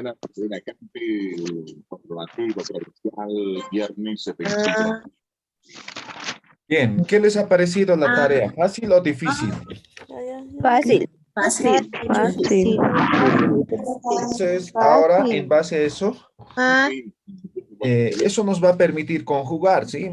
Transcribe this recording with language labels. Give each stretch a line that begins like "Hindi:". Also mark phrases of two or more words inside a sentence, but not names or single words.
Spanish: a partir de la campi comprobativo provincial viernes 75. Bien, ¿qué les ha parecido la tarea? ¿Fácil o difícil? Fácil. Fácil. Entonces, ahora, en base a eso, eso nos va a permitir conjugar, ¿sí?